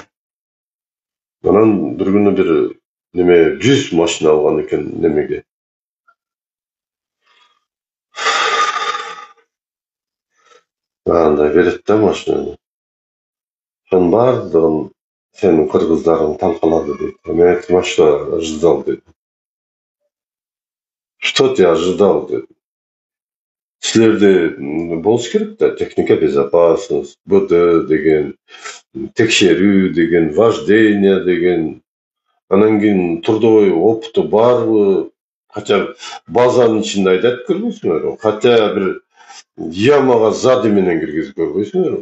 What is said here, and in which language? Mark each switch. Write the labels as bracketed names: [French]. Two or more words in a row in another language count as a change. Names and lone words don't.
[Kyrgyz] Анан бир күнү бир 100 машина алган экен немеге. Андай берет да машинаны. Ошонун баардыгын сенин кыргыздарың талкалады дейт. Мен айттым, [Russian] а что ожидал дедим. Что ты ожидал дедим. [Kyrgyz] Силерде болуш керек да, [Russian] техника безопасность, [Kyrgyz] БД деген, текшерүү деген, вождение деген, анан кийин [Russian] трудовой опыту [Kyrgyz] барбы, хотя базанын ичинде айдап көрбөйсүңөр, хотя бир ямага сзади менен киргизип көрбөйсүңөр.